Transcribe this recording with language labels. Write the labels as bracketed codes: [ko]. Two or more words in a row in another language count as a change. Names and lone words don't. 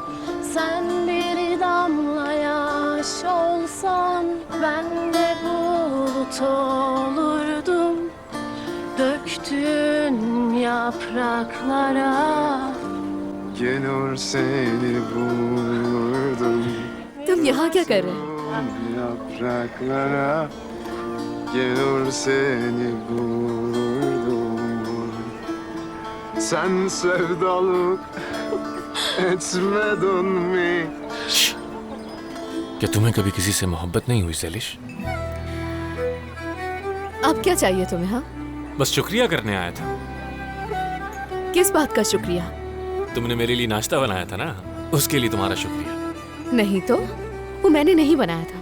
[tr] Sen bir damla yaş olsan ben de bulut olurdum. Döktün yapraklara Gelir seni bulurdum. [hi] तुम यहाँ क्या कर रहे हैं? [tr] Yapraklara gelir seni bulurdum. Sen sevdalık etmedin mi? [hi] क्या तुम्हें कभी किसी से मोहब्बत नहीं हुई सेलिश? अब क्या चाहिए तुम्हें? हाँ, बस शुक्रिया करने आया था। किस बात का शुक्रिया? तुमने मेरे लिए नाश्ता बनाया था ना, उसके लिए तुम्हारा शुक्रिया। नहीं तो, वो मैंने नहीं बनाया था।